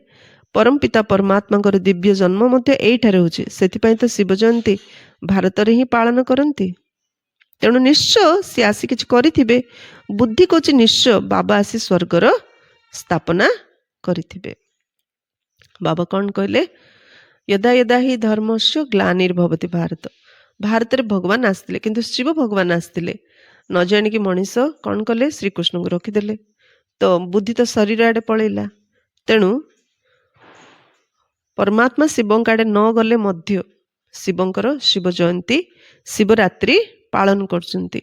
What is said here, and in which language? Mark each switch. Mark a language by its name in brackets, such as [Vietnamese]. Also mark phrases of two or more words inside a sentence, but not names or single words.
[Odia] ପରମପିତା ପରମାତ୍ମାଙ୍କର ଦିବ୍ୟ ଜନ୍ମ ମଧ୍ୟ ଏଇଠାରେ ହେଉଛି। ସେଥିପାଇଁ ତ ଶିବ ଜୟନ୍ତୀ ଭାରତରେ ହିଁ ପାଳନ କରନ୍ତି। ତେଣୁ ନିଶ୍ଚୟ ସିଏ ଆସି କିଛି କରିଥିବେ। ବୁଦ୍ଧି କହୁଛି ନିଶ୍ଚୟ ବାବା ଆସି ସ୍ୱର୍ଗର ସ୍ଥାପନା କରିଥିବେ। ବାବା କ'ଣ କହିଲେ? [Sanskrit] यदा यदा हि धर्मस्य ग्लानिर्भवति भारत। [Odia] ଭାରତରେ ଭଗବାନ ଆସିଥିଲେ, କିନ୍ତୁ ଶିବ ଭଗବାନ ଆସିଥିଲେ। ନ ଜାଣିକି ମଣିଷ କ'ଣ କଲେ? ଶ୍ରୀକୃଷ୍ଣଙ୍କୁ ରଖିଦେଲେ। ତ ବୁଦ୍ଧି ତ ଶରୀର ଆଡ଼େ ପଳେଇଲା। ତେଣୁ ପରମାତ୍ମା ଶିବଙ୍କ ଆଡ଼େ ନ ଗଲେ ମଧ୍ୟ ଶିବଙ୍କର ଶିବ ଜୟନ୍ତୀ, ଶିବରାତ୍ରି ପାଳନ କରୁଛନ୍ତି।